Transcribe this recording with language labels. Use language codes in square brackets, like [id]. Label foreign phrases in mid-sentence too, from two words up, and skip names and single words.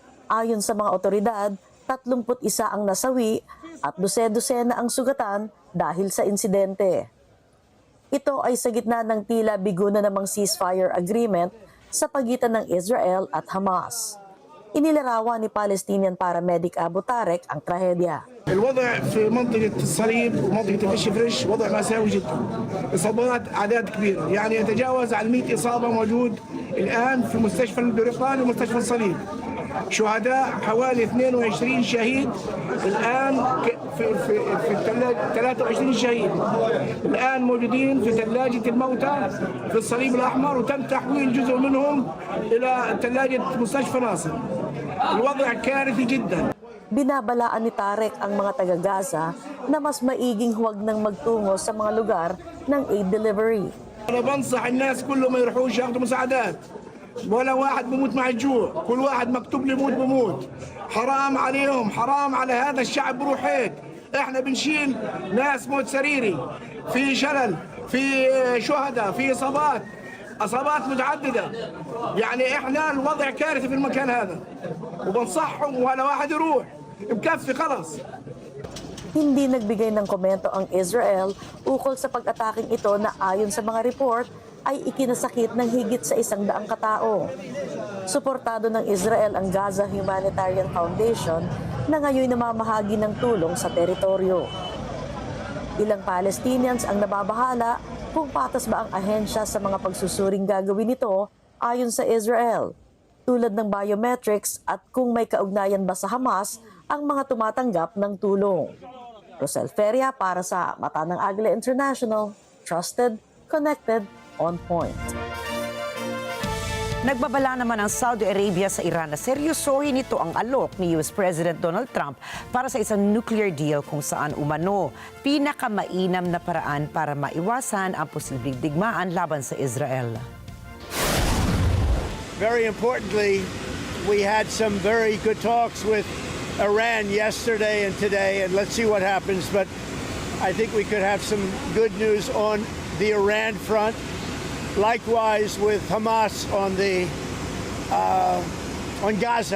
[tl] Ayon sa mga otoridad, 31 ang nasawi at 12 ang sugatan dahil sa insidente. Ito ay sa gitna ng tila bigo na namang [en] ceasefire agreement [tl] sa pagitan ng Israel at Hamas. Inilarawan ni Palestinian paramedic Abu Tarek ang trahedya. [ar] الوضع في منطقة الصليب ومنطقة الفش فريش وضع مأساوي جدا. إصابات أعداد كبيرة، يعني يتجاوز عن 100 إصابة موجود الآن في مستشفى البريطاني ومستشفى الصليب. شهداء حوالي 22 شهيد الآن في الثلاجة 23 شهيد الآن موجودين في ثلاجة الموتى في الصليب الأحمر وتم تحويل جزء منهم إلى ثلاجة مستشفى ناصر. الوضع كارثي جدا. [tl] Binabalaan ni Tarek ang mga taga-Gaza na mas maiging huwag nang magtungo sa mga lugar ng aid delivery. [ar] أنا بنصح الناس كلهم ما يروحوش ياخذوا مساعدات. ولا واحد بموت مع الجوع، كل واحد مكتوب له يموت بموت. حرام عليهم، حرام على هذا الشعب بروح هيك. احنا بنشيل ناس موت سريري، في شلل، في شهداء، في اصابات متعدده. يعني احنا الوضع كارثي في المكان هذا. وبنصحهم ولا واحد يروح. مكفي خلاص. [tl] Hindi nagbigay ng komento ang Israel ukol sa pag-ataking ito na ayon sa mga report ay ikinasakit ng higit sa 100 katao. Suportado ng Israel ang Gaza Humanitarian Foundation na ngayon namamahagi ng tulong sa teritoryo. Ilang Palestinians ang nababahala kung patas ba ang ahensya sa mga pagsusuring gagawin nito ayon sa Israel, tulad ng biometrics at kung may kaugnayan ba sa Hamas ang mga tumatanggap ng tulong. Rosel Feria para sa Mata ng Agila International, [en] trusted, connected, on point. [tl] Nagbabala naman ang Saudi Arabia sa Iran na seryosohin nito ang alok ni [en] US President [tl] Donald Trump para sa isang [en] nuclear deal [tl] kung saan umano pinakamainam na paraan para maiwasan ang posibleng digmaan laban sa Israel. [en] Very importantly, we had some very good talks with Iran yesterday and today, and let's see what happens. But I think we could have some good news on the Iran front. Likewise with Hamas on Gaza.